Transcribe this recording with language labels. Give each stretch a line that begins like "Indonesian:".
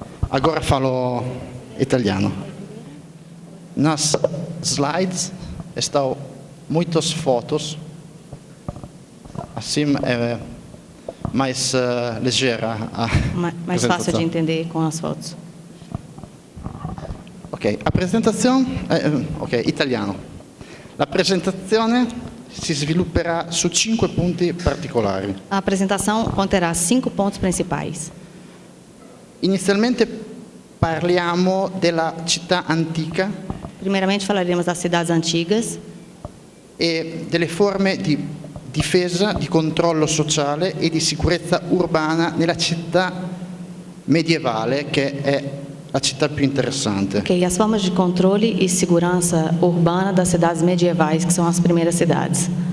Portuguese: Agora falo italiano. Nas slides estão muitas fotos. Assim é mais ligeira a mais fácil de entender com as fotos.
Italian: Ok, la presentazione, italiano. La presentazione si svilupperà su 5 punti particolari.
Portuguese: A apresentação conterá 5 pontos principais.
Italian: Inizialmente parliamo della città antica.
Portuguese: Primeiramente falaremos das cidades antigas
Italian: E delle forme di difesa, di controllo sociale e di sicurezza urbana nella città medievale, che è a città più interessante.
Portuguese: Ok, as formas de controle e segurança urbana das cidades medievais, que são as primeiras cidades.